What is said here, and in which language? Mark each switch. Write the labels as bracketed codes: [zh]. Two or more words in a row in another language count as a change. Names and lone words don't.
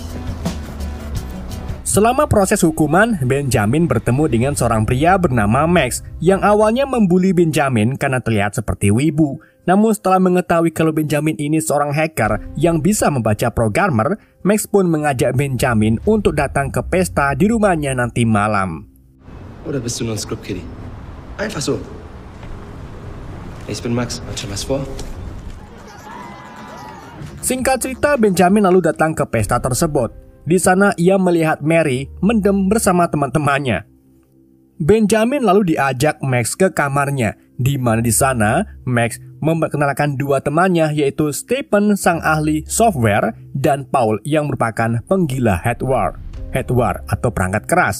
[id] Selama proses hukuman, Benjamin bertemu dengan seorang pria bernama Max yang awalnya membuli Benjamin karena terlihat seperti wibu. Namun setelah mengetahui kalau Benjamin ini seorang hacker yang bisa membaca programmer, Max pun mengajak Benjamin untuk datang ke pesta di rumahnya nanti malam. [de] Oder bist du nur ein [en] Script Kiddie? [de] Einfach so. Ich bin Max. Hat schon was vor? [id] Singkat cerita, Benjamin lalu datang ke pesta tersebut. Di sana ia melihat Mary mendem bersama teman-temannya. Benjamin lalu diajak Max ke kamarnya, di mana di sana Max memperkenalkan dua temannya, yaitu Stephen sang ahli software dan Paul yang merupakan penggila hardware atau perangkat keras.